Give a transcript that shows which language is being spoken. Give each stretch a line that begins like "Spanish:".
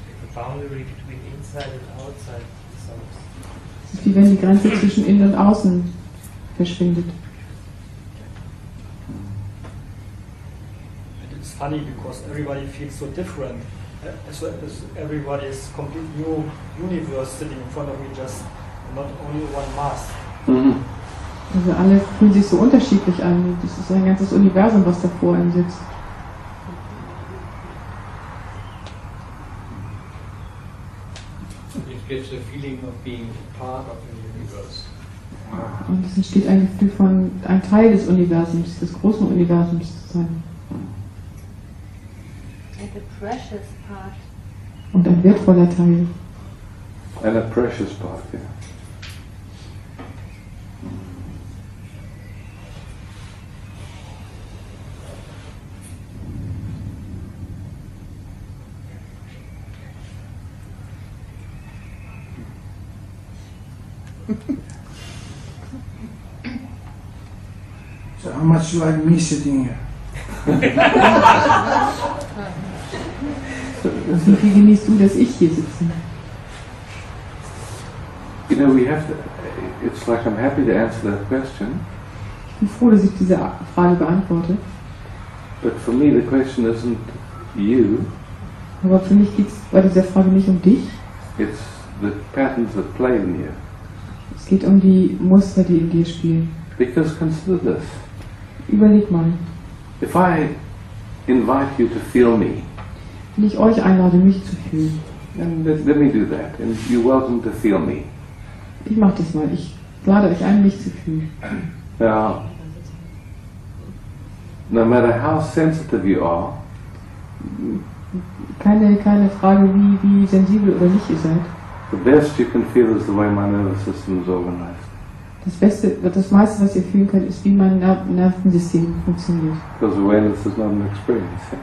English: The boundary between inside and outside dissolves.
German: Es ist wie wenn die Grenze zwischen innen und außen verschwindet.
English: And it's funny because everybody feels so different. As everybody is a complete new universe sitting in front of me, just not only one mass. Mm-hmm.
German: Also alle fühlen sich so unterschiedlich an. Das ist ein ganzes Universum, was da vor ihm sitzt.
English: It gives a feeling of being part of the universe.
German: Und es entsteht ein Gefühl von ein Teil des Universums, des großen Universums zu sein.
English: And a precious part.
German: Und ein wertvoller Teil.
English: And a precious part, yeah. So how much you like me sitting here?
German: Wie viel genießt du, dass ich hier sitze?
English: You know, we have to, it's like I'm happy to answer that question,
German: Ich bin froh, dass ich diese Frage beantworte.
English: but for me the question isn't you,
German: Aber für mich geht es bei dieser Frage nicht um dich.
English: it's the patterns that play in you.
German: Es geht um die Muster, die in dir spielen.
English: Because consider this,
German: Überleg mal,
English: if I invite you to feel me,
German: wenn ich euch einlade, mich zu fühlen.
English: and let me do that, and you're welcome to feel me.
German: Ich mache das mal. Ich lade euch ein, mich zu fühlen.
English: Now, no matter how sensitive you are,
German: Keine Frage, wie sensibel oder nicht ihr seid.
English: the best you can feel is the way my nervous system is organized.
German: Das meiste, was ihr fühlen könnt, ist, wie mein Nervensystem funktioniert.
English: Because awareness is not an experience.